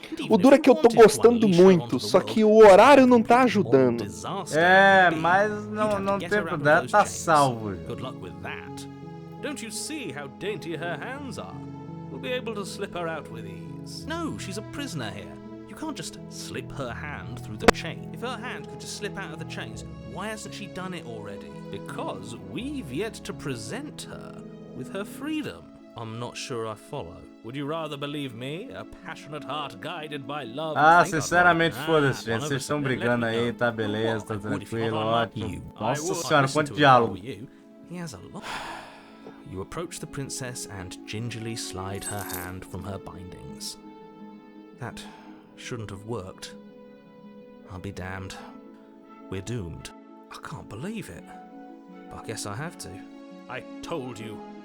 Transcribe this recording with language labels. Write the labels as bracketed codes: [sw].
[pt] O duro é que eu tô gostando muito, só que o horário não tá ajudando. É, mas não tempo dela tá salvo. [en] Good luck with that. Don't you see how dainty her hands are? We'll be able to slip her out with ease. No, she's a prisoner here. You can't just slip her hand through the chain. If her hand could just slip out of the chains, why hasn't she done it already? Because we've yet to present her with her freedom. I'm not sure I follow. Would you rather believe me, a passionate heart guided by love? [pt] Ah, sinceramente, foda-se, gente. Vocês estão brigando aí, tá beleza, tá tranquilo, ótimo. Nossa senhora, quanto diálogo. [en] He has a lot. You approach the princess and gingerly slide her hand from her bindings. That shouldn't have worked. I'll be damned. We're doomed. I can't believe it. But I guess I have to. I told you.